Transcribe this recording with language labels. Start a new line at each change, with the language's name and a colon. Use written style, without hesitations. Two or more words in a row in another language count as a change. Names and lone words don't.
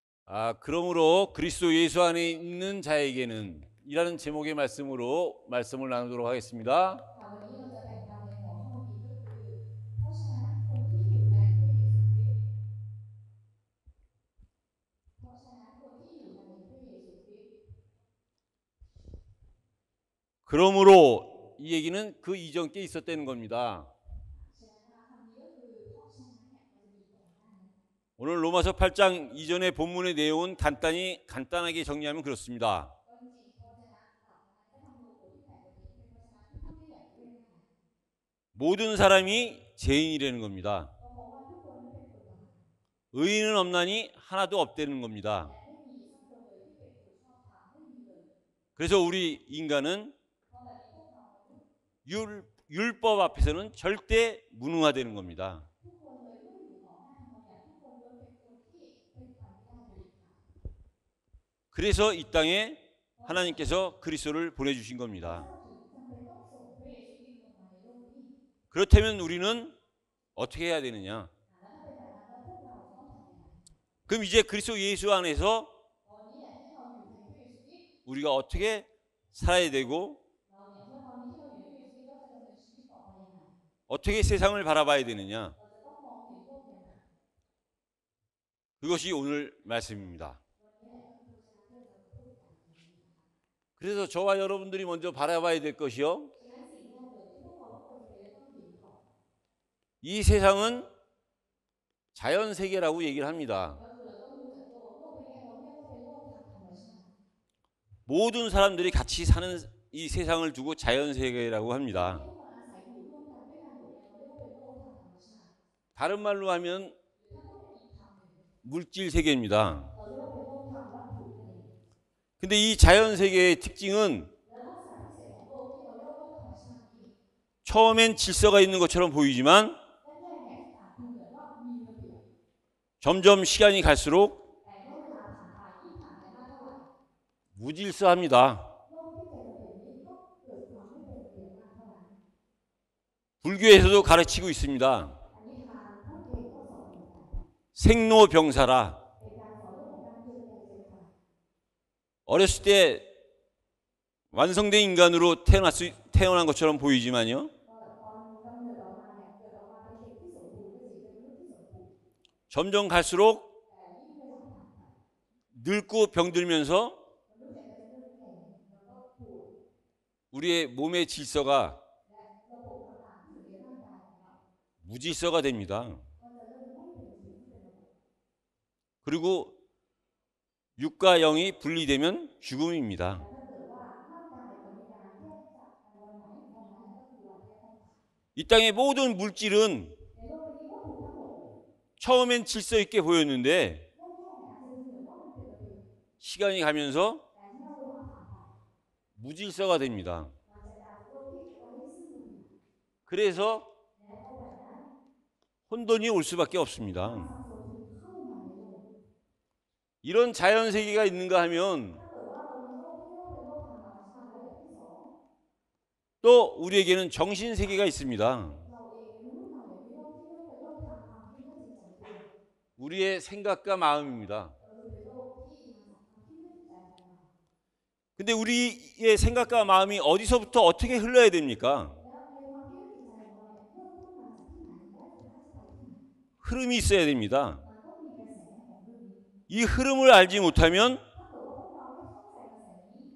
Korean: 그러므로 그리스도 예수 안에 있는 자에게는 이라는 제목의 말씀으로 말씀을 나누도록 하겠습니다.
Thai: เพราะฉะนั้นคนที่อยู่ในพระเยซูคริสต์เพราะฉะนั้นคนที่อยู่ในพระเยซูคริสต์
Korean: 그러므로 이 얘기는 그 이전 게 있었다는 겁니다.
Thai: ฉะนั้นคำนี้ก็คือเพราะฉะนั้นเนี่ยมันจะมีก่อนหน้านั้น
Korean: 오늘 로마서 8장 이전의 본문의 내용은 간단하게 정리하면 그렇습니다.
Thai: ก็จริงๆพระวจนะตรัสนะคะในพระธรรมโลกบทที่8บทนี้เป็นเพราะฉะนั้นพูดได้อย่างง่ายๆ
Korean: 모든 사람이 죄인이라는 겁니다.
Thai: ก็เพราะว่าทุกคนนั้นเป็นคนบาป
Korean: 의인은 없나니 하나도 없다는 겁니다.
Thai: และไม่มีสักคนเลยที่เป็นผู้ชอบธรรมไม่มีเลย
Korean: 그래서 우리 인간은
Thai: เพราะแบบนี้พวกเรามนุษย์
Korean: 율법 앞에서는 절대 무능하다는 겁니다.
Thai: ทุกคนเลยเมื่ออยู่ต่อหน้าธรรมบัญญัติทุกคนล้วนเป็นคนที่เป็นไปไม่ได้เลยค่ะ
Korean: 그래서 이 땅에 하나님께서 그리스도를 보내주신 겁니다.
Thai: พระเจ้าถึงจำเป็นต้องส่งพระเยซูคริสต์ลงมาในโลกนี้
Korean: 그렇다면 우리는 어떻게 해야 되느냐?
Thai: แล้วถ้าเป็นแบบนั้นแล้วพวกเราจะต้องทำยังไง
Korean: 그럼 이제 그리스도 예수 안에서
Thai: ตอนนี้ที่เราอยู่ในพระเยซูคริสต์
Korean: 우리가 어떻게 살아야 되고
Thai: เราเนี่ยเมื่อตอนนี้ที่เราอยู่ในพระเยซูคริสต์เราจะดำเนินชีวิตต่อไปยังไง
Korean: 어떻게 세상을 바라봐야 되느냐?
Thai: เราจะต้องมองเห็นโลกยังไง
Korean: 그것이 오늘 말씀입니다.
Thai: วันนี้แหละก็คือพระเจ้าที่เราจะพูดกัน
Korean: 그래서 저와 여러분들이 먼저 바라봐야 될 것이요.
Thai: ฉะนั้นสิ่งแรกเลยที่พวกเราทุกคนจะต้องเห็นก่อน
Korean: 이 세상은 자연세계라고 얘기를 합니다.
Thai: ก็คือเราต้องรู้จักโลกใบนี้เราเรียกว่าเป็นโลกทางธรรมชาติ
Korean: 모든 사람들이 같이 사는 이 세상을 두고 자연세계라고 합니다.
Thai: ที่ทุกคนอาศัยอยู่ร่วมกันด้วยกันอยู่เนี่ยเราเรียกว่าเป็นโลกทางธรรมชาติ
Korean: 다른 말로 하면
Thai: หรือถ้าพูดเป็นอีกคำหนึ่ง
Korean: 물질세계입니다.
Thai: เราเรียกว่าเป็นโลกทางวัตถุนั่นเอง
Korean: 근데 이 자연세계의 특징은
Thai: และลักษณะพิเศษของโลกที่เราเรียกว่าโลกธรรมชาตินี้
Korean: 처음엔 질서가 있는 것처럼 보이지만
Thai: แรกๆเนี่ยอาจดูเหมือนว่ามีระเบียบ
Korean: 점점 시간이 갈수록
Thai: แต่เมื่อเวลาผ่านไปยิ่งผ่านไปมากเท่าไหร่
Korean: 무질서합니다.
Thai: โลกที่เป็นระเบียบนี้ก็เกิดความไม่เป็นระเบียบมากเท่านั้น
Korean: 불교에서도 가르치고 있습니다.
Thai: อันนี้ทางพุทธเองก็สอนเหมือนกัน
Korean: 생로병사라.
Thai: เป็นการสอนเรื่องของการเกิดแก่เจ็บตาย
Korean: 어렸을 때 완성된 인간으로 태어난 것처럼 보이지만요.
Thai: ตอนกำเนิดออกมาเนี่ยเกิดออกมาเป็นเด็กที่สมบูรณ์ก็จริงเป็นมนุษย์ที่สมบูรณ์
Korean: 점점 갈수록
Thai: แต่ยิ่งเวลาผ่านไป
Korean: 늙고 병들면서
Thai: มนุษย์เนี่ยก็จะเริ่มแก่แล้วก็ป่วย
Korean: 우리의 몸의 질서가
Thai: และระบบต่างๆที่อยู่ในร่างกายของเรา
Korean: 무질서가 됩니다.
Thai: ก็จะเริ่มไม่เป็นระเบียบไม่เป็นระบบ
Korean: 그리고 육과 영이 분리되면 죽음입니다.
Thai: และถ้าเกิดว่าร่างกายกับวิญญาณแยกจากกันวันไหนวันนั้นก็คือวันที่ต้องผ่าน
Korean: 이 땅의 모든 물질은
Thai: ในโลกนี้วัตถุทั้งหมด
Korean: 처음엔 질서 있게 보였는데
Thai: แรกๆอาจจะดูเหมือนว่ามันเป็นระเบียบ
Korean: 시간이 가면서
Thai: แต่เมื่อเวลาผ่านไป
Korean: 무질서가 됩니다.
Thai: มันจะกลายเป็นโลกที่ไร้ซึ่งระเบียบ
Korean: 그래서
Thai: และเพราะแบบนั้น
Korean: 혼돈이 올 수밖에 없습니다.
Thai: ความสับสนถึงเข้ามาในโลก
Korean: 이런 자연세계가 있는가 하면
Thai: ถ้าเกิดว่าเรามีโลกที่เรียกว่าเป็นโลกทางธรรมชาติและอย่างที่สอง
Korean: 또 우리에게는 정신세계가 있습니다.
Thai: เราเองมนุษย์เราเนี่ยมีโลกที่เรียกว่าเป็นโลกทางความคิดและจิตใจด้วย
Korean: 우리의 생각과 마음입니다.
Thai: เราคือเป็นโลกที่มาจากความคิดและจิตใจของเรา
Korean: 근데 우리의 생각과 마음이 어디서부터 어떻게 흘러야 됩니까?
Thai: แล้วในความคิดและจิตใจของเราเนี่ยเริ่มต้นมาจากที่ไหนและสุดท้ายจะไปที่ไหน
Korean: 흐름이 있어야 됩니다.
Thai: มันต้องมีกระแสของเรื่องนี้
Korean: 이 흐름을 알지 못하면
Thai: ถ้าเกิดว่าพวกเราไม่เข้าใจกระแสนี้